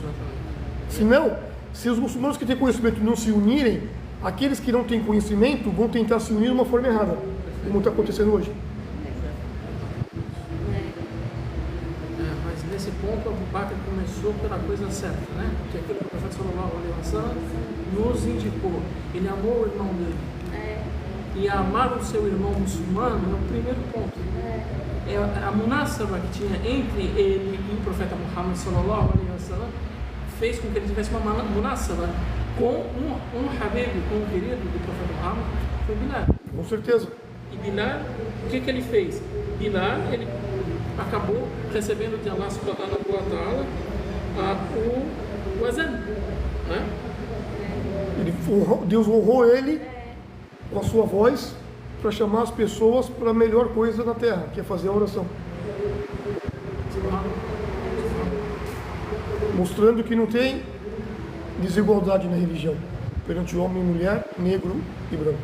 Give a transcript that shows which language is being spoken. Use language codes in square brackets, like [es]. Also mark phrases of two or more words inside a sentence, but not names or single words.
[pt] Senão, se os muçulmanos que têm conhecimento não se unirem, aqueles que não têm conhecimento vão tentar se unir de uma forma errada, como está acontecendo hoje. Mas nesse ponto, Abu Bakr começou pela coisa certa, né? Porque aquilo que o profeta [ar] صلى الله عليه وسلم [pt] nos indicou. Ele amou o irmão dele. E amar o seu irmão muçulmano é o primeiro ponto. A munasaba que tinha entre ele e do profeta Muhammad [ar] صلى الله عليه وسلم [pt] fez com que ele tivesse uma munasaba com um Habib, com um querido do profeta Muhammad, foi Bilal. Com certeza. E Bilal, o que ele fez? Bilal, ele acabou recebendo de Allah [ar] سبحانه وتعالى [pt] o azan, né? Deus honrou ele com a sua voz para chamar as pessoas para a melhor coisa na terra, que é fazer a oração. Mostrando que não tem desigualdade na religião, perante homem e mulher, negro e branco.